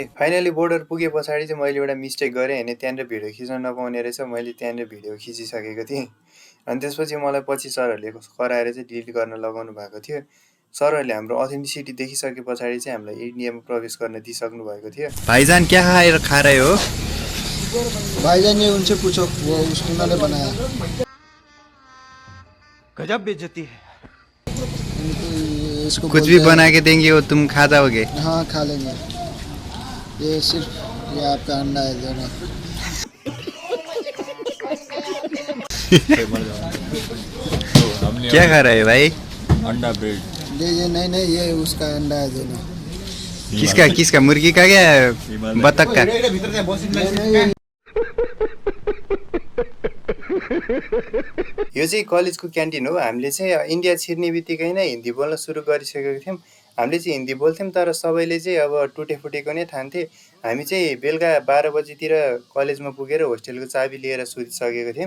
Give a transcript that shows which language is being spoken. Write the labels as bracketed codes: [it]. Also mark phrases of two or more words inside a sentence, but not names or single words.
[ne] फाइनली बोर्डर पुगे पछाडि चाहिँ मैले एउटा मिस्टेक गरेँ होइन। त्यहाँनिर भिडियो खिच्न नपाउने रहेछ। मैले त्यहाँनिर भिडियो खिचिसकेको थिएँ। अनि त्यसपछि मलाई पछि सरहरूले कराएर चाहिँ डिलिट गर्न लगाउनु भएको थियो। सरहरूले हाम्रो अथेन्टिसिटी देखिसके पछाडि चाहिँ हामीलाई इन्डियामा प्रवेश गर्न दिइसक्नु भएको थियो। [hi] भाइजान क्या खा रहे हो? भाईजान ये उनसे पूछो, वो उन्होंने बनाया। गजब बेइज्जती है। इसको कुछ भी बना के देंगे वो तुम खा जाओगे? हाँ खा लेंगे। ये सिर्फ ये आपका अंडा है दोनों। क्या खा रहे हो भाई? अंडा ब्रेड। ये नहीं ये उसका अंडा है दोनों। किसका मुर्गी का क्या बतख का? [ne] यो चाहिँ कलेजको क्यान्टिन हो। हामीले चाहिँ इन्डिया छिर्ने बित्तिकै नै हिन्दी बोल्न सुरु गरिसकेको थियौँ। हामीले चाहिँ हिन्दी बोल्थ्यौँ, तर सबैले चाहिँ अब टुटेफुटेको नै ठान्थे। हामी चाहिँ बेलुका 12 बजीतिर कलेजमा पुगेर होस्टेलको चाबी लिएर सुतिसकेको थियौँ।